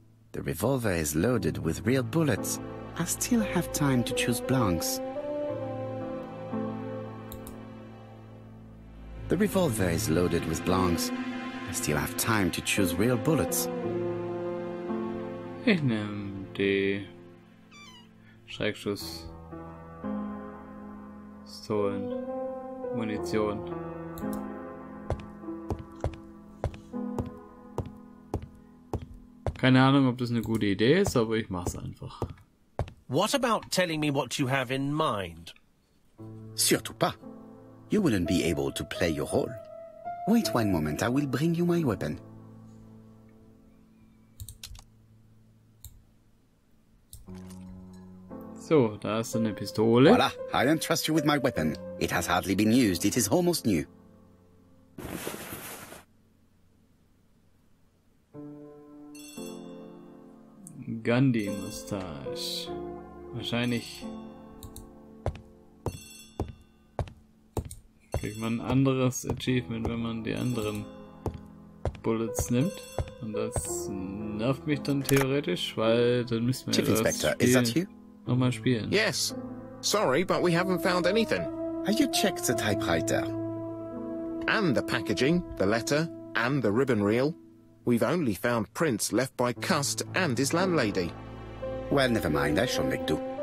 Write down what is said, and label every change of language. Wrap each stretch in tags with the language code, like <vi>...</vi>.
<en>The revolver is loaded with real bullets. I still have time to choose blanks. The revolver is loaded with blanks. I still have time to choose real bullets.</en> <de>Ich nehme die Schreckschuss. Pistolen. Munition. Keine Ahnung, ob das eine gute Idee ist, aber ich mach's einfach.</de> <en>What about telling me what you have in mind?</en> <fr>Surtout pas.</fr> <en>You wouldn't be able to play your role. Wait one moment, I will bring you my weapon.</en> <de>So, da ist eine Pistole.</de> <en>Voila, I entrust you with my weapon. It has hardly been used, it is almost new. Gandhi-Mustache.</en> <de>Wahrscheinlich kriegt man ein anderes Achievement, wenn man die anderen Bullets nimmt. Und das nervt mich dann theoretisch, weil dann müssen wir</de> <en>Chief</en> <de>das</de> <en>Inspector, is that you?</en> <de>nochmal spielen.</de> <en>Yes. Sorry, but we haven't found anything. Have you checked the typewriter? And the packaging, the letter, and the ribbon reel. We've only found prints left by Cust and his landlady. Well, never mind, I shall make do.</en>